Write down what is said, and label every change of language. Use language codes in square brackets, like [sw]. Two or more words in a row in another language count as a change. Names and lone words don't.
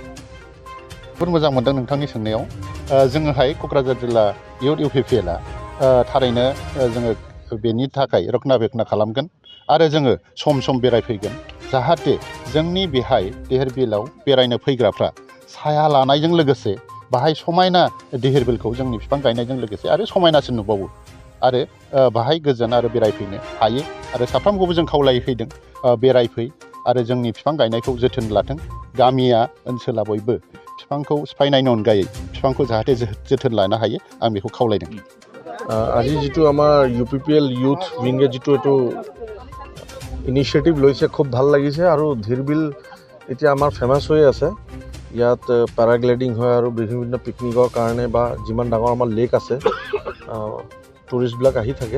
[brx] जोबोद मोजां मोनदों नोंथांनि सोंनायाव। जोङोहाय क'क्राझार जिल्ला इउथ UPPLआ थारैनो जोङो बेनि थाखाय रक्षनाबेक्षन खालामगोन आरो जोङो सम सम बेरायफैगोन, जाहाथे जोंनि बेहाय धिरबिलाव बेरायनो फैग्राफ्रा साया लानायजों लोगोसे बाहाय समायना धिरबिलखौ जोंनि बिफां गायनायजों लोगोसे आरो समायनासिन नुबावो आरो बाहाय गोजोन आरो बेरायफैनो हायो। आरो साफ्रोमखौबो जों खावलायफैदों, बेरायफै आरो जोंनि बिफां गायनायखौ जोथोन लाथों। गामिया ओनसोला बयबो बिफांखौ सिफायनायनि अनगायै बिफांखौ जाहाथे जोथोन लानो हायो, आं बेखौ खावलायदों। [as] আজি যিটো আমাৰ UPPL [en] youth wing [as] যিটো এইটো ইনিচিয়েটিভ লৈছে, খুব ভাল লাগিছে। আৰু ধিৰবিল এতিয়া আমাৰ ফেমাছ হৈ আছে। ইয়াত পেৰাগ্লাইডিং হয় আৰু বিভিন্ন পিকনিকৰ কাৰণে বা যিমান ডাঙৰ আমাৰ লেক আছে, টুৰিষ্টবিলাক আহি থাকে।